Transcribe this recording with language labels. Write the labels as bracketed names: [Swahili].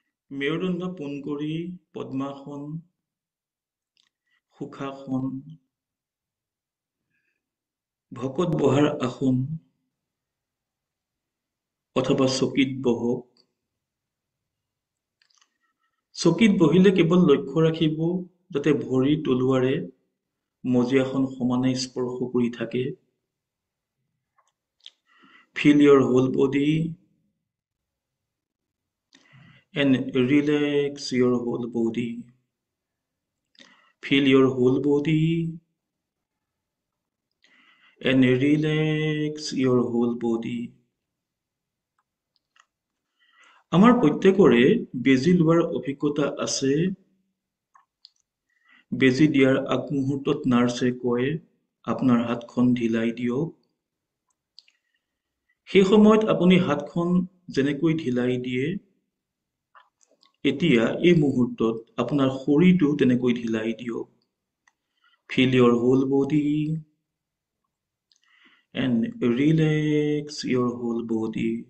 [Assamese] মেৰুদণ্ড পোন কৰি পদ্মাসন, সুখাসন, ভকত বহাৰ আসন অথবা চকীত বহক। চকীত বহিলে কেৱল লক্ষ্য ৰাখিব যাতে ভৰি তলুৱাৰে মজিয়াখন সমানে স্পৰ্শ কৰি থাকে। [English] Feel your whole body and relax your whole body. Feel your whole body and relax your whole body. [Assamese] আমাৰ প্ৰত্যেকৰে বেজি লোৱাৰ অভিজ্ঞতা আছে। বেজি দিয়াৰ আগমুহূৰ্তত নাৰ্ছে কয় আপোনাৰ হাতখন ঢিলাই দিয়ক। সেই সময়ত আপুনি হাতখন যেনেকৈ ঢিলাই দিয়ে, এতিয়া এই মুহূৰ্তত আপোনাৰ শৰীৰটো তেনেকৈ ঢিলাই দিয়ক। [English] Feel your whole body and relax your whole body.